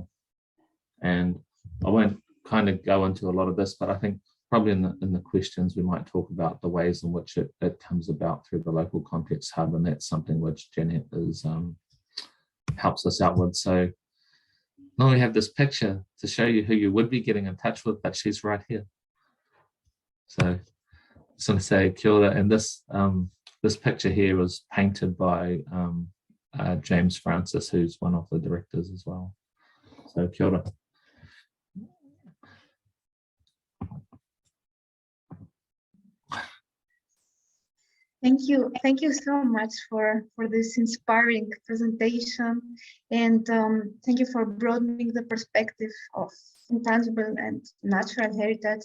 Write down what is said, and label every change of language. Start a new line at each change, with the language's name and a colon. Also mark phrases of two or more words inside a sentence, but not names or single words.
English: And I won't kind of go into a lot of this, but I think probably in the questions we might talk about the ways in which it comes about through the local context hub, and that's something which Janet helps us out with. So now we have this picture to show you who you would be getting in touch with, but she's right here. So I just want to say
Māori: kia ora,
English: and this picture here was painted by James Francis, who's one of the directors as well.
Māori: So kia ora.
English: Thank you so much for this inspiring presentation, and thank you for broadening the perspective of intangible and natural heritage.